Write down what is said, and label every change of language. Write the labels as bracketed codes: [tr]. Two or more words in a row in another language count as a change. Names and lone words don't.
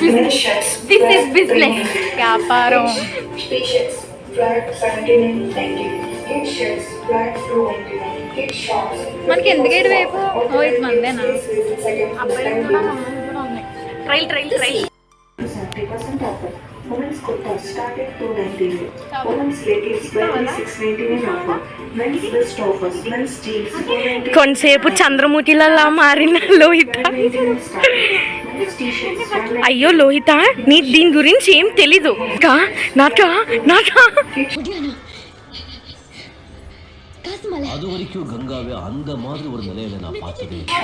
[en] this is business, [te] వ్యాపారం. మనకి ఎందుకు ఇటు వైపు? ఓ ఇది మందేనా? అబ్బాయిలు కూడా ఉన్నాయి. [en] ట్రైల్ 70% offer. Women's kurta started 290. Women's leggings 2699 offer. [te] కొంతసేపు చంద్రముఖిలా మారిన లోహిత. అయ్యో లోహిత, నీ దీని గురించి ఏం తెలీదు. [ta] அது வரைக்கும் கங்காவே அந்த மாதிரி ஒரு நிலையில நான் பார்த்ததே.